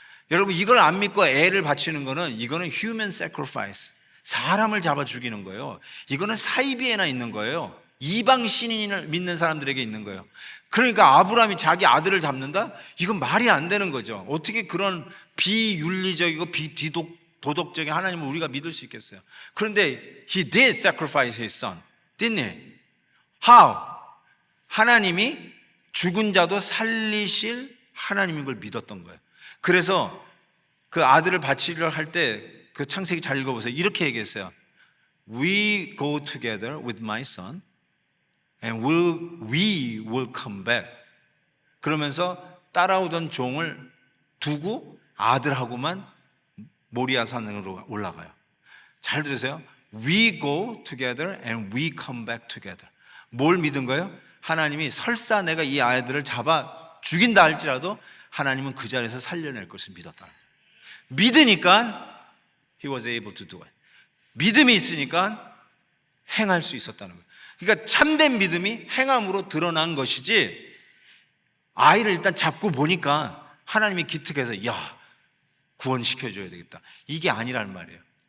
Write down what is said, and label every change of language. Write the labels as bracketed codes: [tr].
[ko] 여러분 이걸 안 믿고 애를 바치는 거는 이거는 [en] human sacrifice, [ko] 사람을 잡아 죽이는 거예요. 이거는 사이비에나 있는 거예요. 이방 신인을 믿는 사람들에게 있는 거예요. 그러니까 아브라함이 자기 아들을 잡는다? 이건 말이 안 되는 거죠. 어떻게 그런 비윤리적이고 비도덕적인 하나님을 우리가 믿을 수 있겠어요? [en] 그런데 he did sacrifice his son, didn't he? How? [ko] 하나님이 죽은 자도 살리실 하나님인 걸 믿었던 거예요. 그래서 그 아들을 바치려 할 때 그 창세기 잘 읽어보세요. 이렇게 얘기했어요. [en] We go together with my son and we will come back. [ko] 그러면서 따라오던 종을 두고 아들하고만 모리아 산으로 올라가요. 잘 들으세요. [en] We go together and we come back together. [ko] 뭘 믿은 거예요? 하나님이 설사 내가 이 아이들을 잡아 죽인다 할지라도 하나님은 그 자리에서 살려낼 것을 믿었다. [en] 믿으니까 he was able to do it. [ko] 믿음이 있으니까 행할 수 있었다는 거예요. 그러니까 참된 믿음이 행함으로 드러난 것이지, 아이를 일단 잡고 보니까 하나님이 기특해서 야 구원시켜줘야 되겠다 이게 아니란 말이에요.